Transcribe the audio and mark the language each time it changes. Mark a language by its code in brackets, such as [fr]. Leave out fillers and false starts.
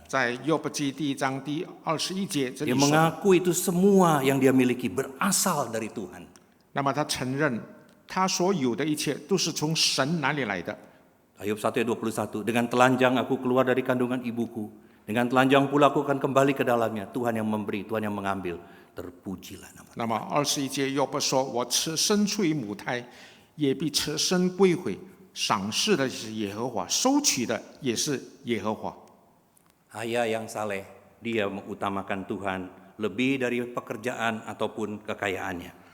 [zh] 在约伯记第1章第21节这里 [id] Dia [zh] 说， [id] mengaku itu semua yang dia miliki berasal dari Tuhan. [zh] 那么他承认他所有的一切都是从神哪里来的。 [id] Ayub 1:21, dengan telanjang aku keluar dari kandungan ibuku. Dengan telanjang pula aku akan kembali ke dalamnya. Tuhan yang memberi, Tuhan yang mengambil. Terpujilah nama. [zh] 那么21节约伯说：“我生出于母胎，也必赤身归回。赏赐的是耶和华，收取的也是耶和华。” [id] Ayah yang saleh, dia mengutamakan Tuhan lebih dari pekerjaan ataupun kekayaannya.